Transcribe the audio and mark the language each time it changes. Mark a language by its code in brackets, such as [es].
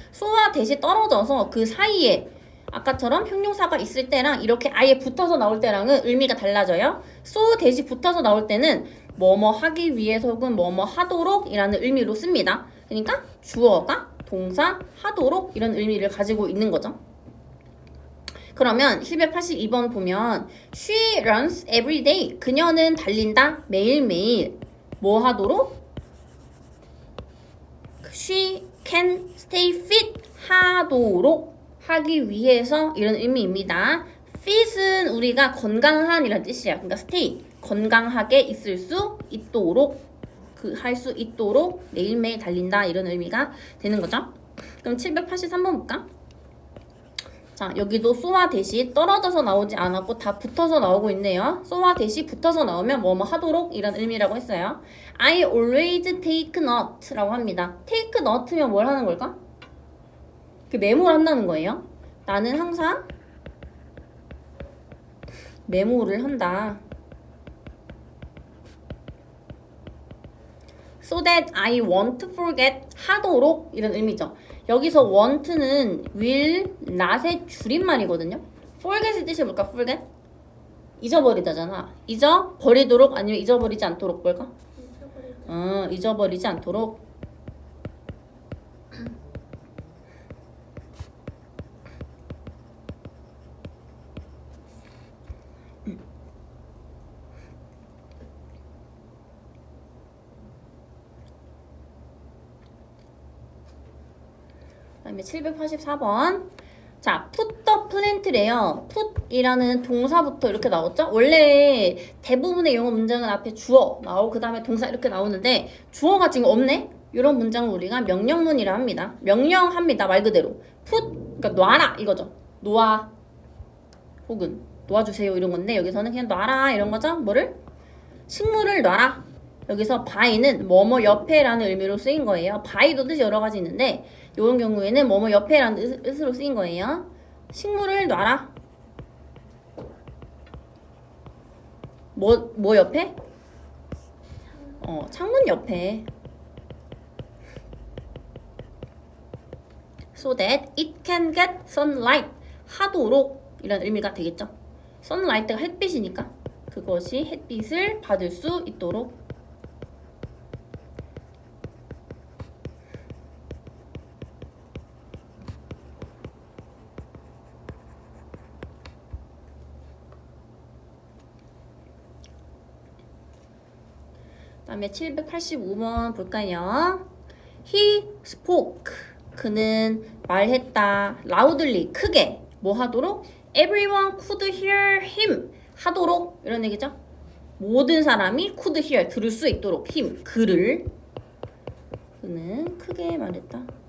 [ko] so와 that이 떨어져서 그 사이에 아까처럼 형용사가 있을 때랑 이렇게 아예 붙어서 나올 때랑은 의미가 달라져요. so that이 붙어서 나올 때는 뭐뭐 하기 위해서 혹은 뭐뭐 하도록 이라는 의미로 씁니다. 그러니까 주어가 동사 하도록 이런 의미를 가지고 있는 거죠. 그러면 782번 보면 [en] She runs every day. [ko] 그녀는 달린다 매일매일. 뭐 하도록? [en] She can stay fit [ko] 하도록 하기 위해서 이런 의미입니다. fit은 우리가 건강한 이란 뜻이야. 그러니까 stay 건강하게 있을 수 있도록 할 수 있도록 매일매일 달린다 이런 의미가 되는 거죠. 그럼 783번 볼까? 자, 여기도 so와 that이 떨어져서 나오지 않았고 다 붙어서 나오고 있네요. so와 that이 붙어서 나오면 뭐뭐 하도록 이런 의미라고 했어요. [en] I always take note [ko] 라고 합니다. take note면 뭘 하는 걸까? 그 메모를 한다는 거예요. 나는 항상 메모를 한다. [en] So that I won't forget [ko] 하도록 이런 의미죠. 여기서 want는 will, not의 줄임말이거든요. forget의 뜻이 뭘까? forget? 잊어버리다잖아. 잊어버리도록 아니면 잊어버리지 않도록 뭘까? 잊어버리지 않도록. 그다음에 784번. [en] 자, put the plant래요. [ko] put이라는 동사부터 이렇게 나왔죠? 원래 대부분의 영어 문장은 앞에 주어 나오고 그 다음에 동사 이렇게 나오는데 주어가 지금 없네? 이런 문장을 우리가 명령문이라 합니다. 명령합니다. 말 그대로. put, 그러니까 놔라 이거죠. 놓아 혹은 놓아주세요 이런 건데 여기서는 그냥 놔라 이런 거죠. 뭐를? 식물을 놔라. 여기서 by는 뭐뭐 옆에라는 의미로 쓰인 거예요. by도 뜻이 여러 가지 있는데 이런 경우에는 뭐뭐 옆에라는 뜻으로 쓰인 거예요. 식물을 놔라. 뭐 옆에? 창문 옆에. [en] So that it can get sunlight. [ko] 하도록 이런 의미가 되겠죠. sunlight가 햇빛이니까 그것이 햇빛을 받을 수 있도록. 그다음에 785번 볼까요? [en] He spoke. [ko] 그는 말했다. loudly. 크게. 뭐 하도록? [en] Everyone could hear him. [ko] 하도록. 이런 얘기죠. 모든 사람이 [en] could hear. [ko] 들을 수 있도록. him. 그를. 그는 크게 말했다.